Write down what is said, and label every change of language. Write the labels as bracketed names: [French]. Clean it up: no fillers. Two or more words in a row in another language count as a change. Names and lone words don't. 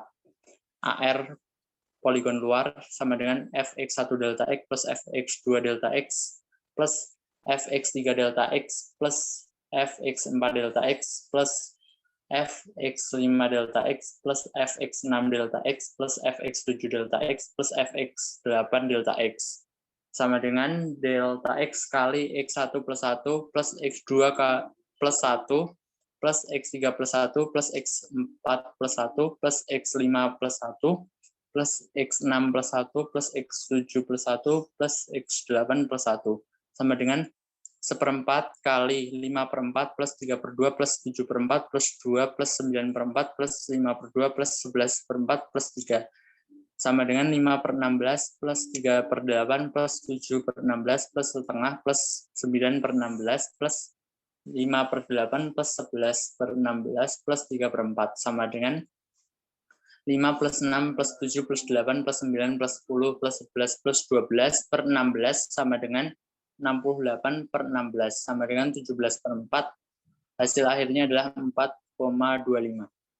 [Indonesian] AR poligon luar sama dengan Fx1 delta X plus Fx2 delta X plus Fx3 delta X plus Fx4 delta X plus Fx5 delta X plus Fx6 delta X plus Fx7 delta X plus Fx8 delta X sama dengan delta X kali X1 plus 1 plus X2 plus 1 plus X3 plus 1 plus X4 plus 1 plus X5 plus 1 plus X6 plus 1 plus X7 plus 1 plus X8 plus 1 sama dengan 1/4 kali 5/4 plus 3/2 plus 7/4 plus 2 plus 9/4 plus 5/2 plus 11/4 plus 3 sama dengan 5/16 plus 3/8 plus 7/16 plus setengah plus 9/16 plus 5/8 plus 11/16 plus 3/4 sama dengan 5 plus 6 plus 7 plus 8 plus 9 plus 10 plus 11 plus 12/16 sama dengan 68/16 sama dengan 17/4. Hasil akhirnya adalah 4,25.